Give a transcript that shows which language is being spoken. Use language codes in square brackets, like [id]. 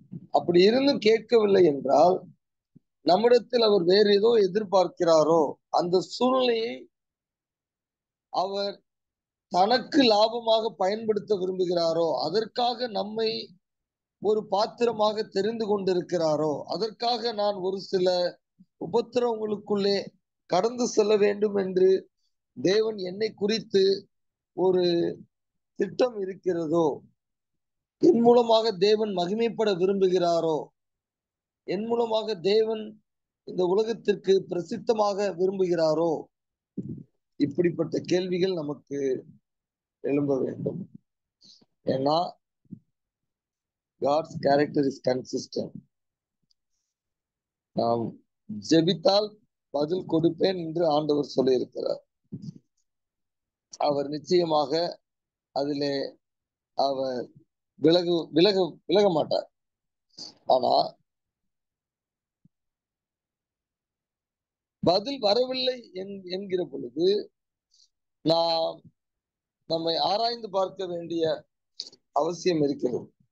[ta] அப்படி இருந்தும் கேட்கவில்லை என்றால் நம்மிடத்தில் அவர் வேறு ஏதோ எதிர்பார்க்கிறாரோ, அந்த சூழ்நிலையை அவர் தனக்கு லாபமாக பயன்படுத்த விரும்புகிறாரோ, அதற்காக நம்மை ஒரு பாத்திரமாக தெரிந்து கொண்டிருக்கிறாரோ, அதற்காக நான் ஒரு சில உபத்திரவங்களுக்குள்ளே கடந்து செல்ல வேண்டும் என்று தேவன் என்னை குறித்து ஒரு திட்டம் இருக்கிறதோ, என் மூலமாக தேவன் மகிமைப்பட விரும்புகிறாரோ, என் மூலமாக தேவன் இந்த உலகத்திற்கு பிரசித்தமாக விரும்புகிறாரோ, இப்படிப்பட்ட கேள்விகள் நமக்கு எழும்ப வேண்டும். ஏன்னா [en] God's character is consistent. [ta] நாம் ஜெபித்தால் பதில் கொடுப்பேன் என்று ஆண்டவர் சொல்லியிருக்கிறார். அவர் நிச்சயமாக அதிலே அவர் விலக மாட்டார். ஆனா பதில் வரவில்லை என்கிற பொழுது நாம் நம்மை ஆராய்ந்து பார்க்க வேண்டிய அவசியம் இருக்கிறது.